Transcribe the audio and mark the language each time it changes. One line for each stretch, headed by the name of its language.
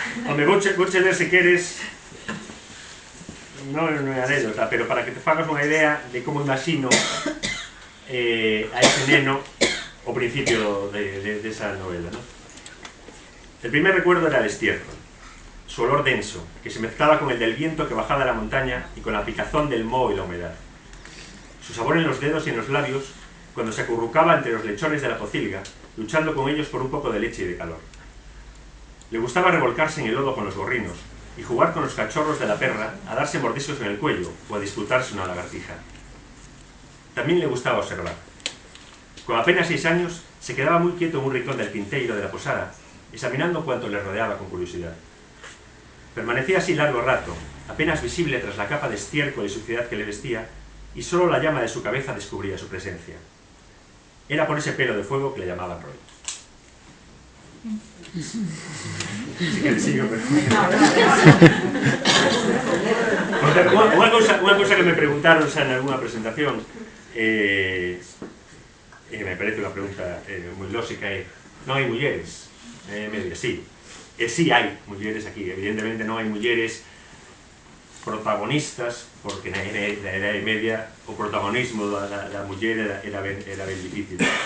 Galician: Home, vouche ler se queres, non é anécdota, pero para que te fagas unha idea de como imagino a ese neno o principio de esa novela, ¿no?
Spanish: El primer recuerdo era el estiércol, su olor denso, que se mezclaba con el del viento que bajaba de la montaña y con la picazón del moho y la humedad. su sabor en los dedos y en los labios cuando se acurrucaba entre los lechones de la pocilga, luchando con ellos por un poco de leche y de calor. Le gustaba revolcarse en el lodo con los gorrinos y jugar con los cachorros de la perra a darse mordiscos en el cuello o a disputarse una lagartija. También le gustaba observar. Con apenas 6 años, se quedaba muy quieto en un rincón del quinteiro de la posada, examinando cuanto le rodeaba con curiosidad. Permanecía así largo rato, apenas visible tras la capa de estiércol y suciedad que le vestía, y solo la llama de su cabeza descubría su presencia. Era por ese pelo de fuego que le llamaban Roy. Sí que le sigo, pero...
Galician: Unha cousa que me preguntaron xa en alguna presentación, me parece unha pregunta moi lógica, non hai mulleres? Me diga, sí. Sí hai mulleres aquí, evidentemente non hai mulleres protagonistas, porque na Edade Media o protagonismo da muller era ben difícil.